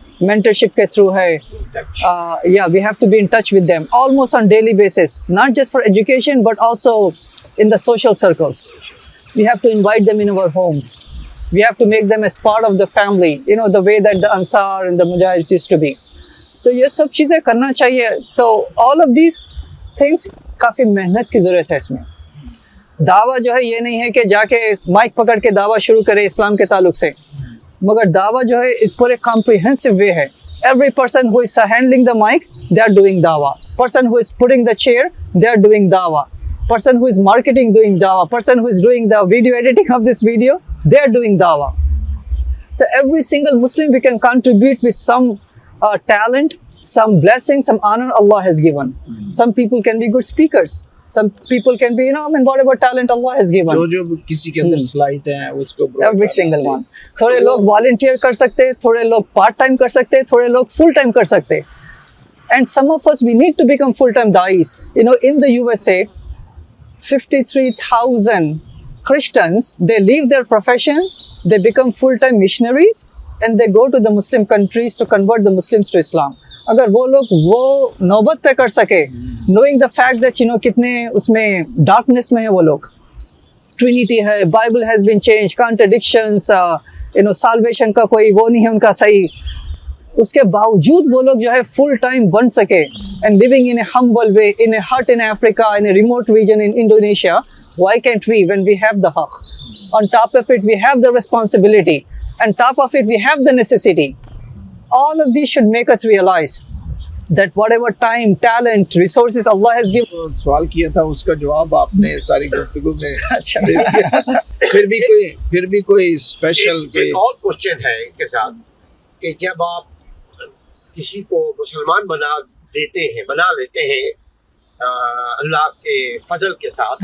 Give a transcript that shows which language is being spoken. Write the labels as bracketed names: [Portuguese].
[English] Mentorship के through है, we have to be in touch with them almost on daily basis, not just for education but also in the social circles. We have to invite them in our homes. We have to make them as part of the family, the way that the Ansar and the Mujahids used to be. [Hindi] तो ये सब चीज़ें करना चाहिए। तो [English] all of these things [Hindi] काफ़ी मेहनत की ज़रूरत है इसमें। दावा जो है ये नहीं है कि जाके माइक पकड़ के दावा शुरू करे इस्लाम के ताल्लुक से, मगर दावा जो है इस पूरे कॉम्प्रिहेंसिव वे है। [English] Every person who is handling the mic, they are doing dawah. Person who is putting the chair, they are doing dawah. Person who is marketing, doing dawah. Person who is doing the video editing of this video, they are doing dawah. So every single Muslim, we can contribute with some talent, some blessing, some honor Allah has given. Some people can be good speakers. Some people can be, whatever talent Allah has given. [Hindi] जो किसी के अंदर सलाहियत है उसको [English] Every single one. [Hindi] थोड़े लोग volunteer कर सकते हैं, थोड़े लोग part time कर सकते हैं, थोड़े लोग full time कर सकते हैं. [English] And some of us, we need to become full time da'is. In the USA, 53,000 Christians, they leave their profession, they become full time missionaries, and they go to the Muslim countries to convert the Muslims to Islam. [Hindi] अगर वो लोग वो नौबत पे कर सके, [English] knowing the fact that [Hindi] कितने उसमें darkness में है वो लोग, [English] Trinity है, Bible has been changed, contradictions, [Hindi] salvation का कोई वो नहीं है उनका सही, उसके बावजूद वो लोग जो है full time बन सके, [English] and living in a humble way, in a hut in Africa, in a remote region in Indonesia, why can't we when we have the haqq? On top of it, we have the responsibility, and top of it, we have the necessity. All of these should make us realize that whatever time, talent, resources Allah has given. [Hindi] तो सवाल किया था उसका जवाब आपने सारी गुफ्तगू में अच्छा। दे दिया। फिर भी कोई स्पेशल एक और क्वेश्चन है इसके साथ कि जब आप किसी को मुसलमान बना लेते हैं अल्लाह के फजल के साथ,